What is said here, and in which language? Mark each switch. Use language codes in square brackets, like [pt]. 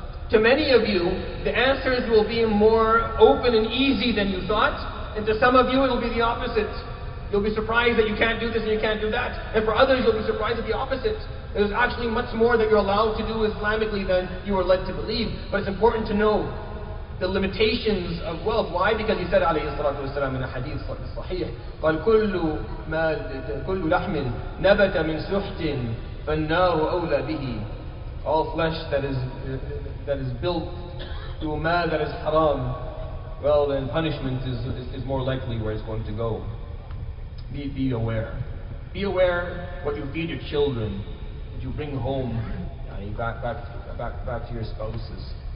[en] To many of you, the answers will be more open and easy than you thought. And to some of you, it will be the opposite. You'll be surprised that you can't do this and you can't do that. And for others, you'll be surprised at the opposite. There's actually much more that you're allowed to do Islamically than you are led to believe. But it's important to know the limitations of wealth. Why? Because he said [ar] عليه الصلاة والسلام [en] in a hadith [ar] صحيح قال كل لحم نبت من سحت فالنار أولى به. [en] All flesh that is built through a mal that is haram, well then punishment is more likely where it's going to go. Be aware. Be aware what you feed your children, what you bring home back to your spouses.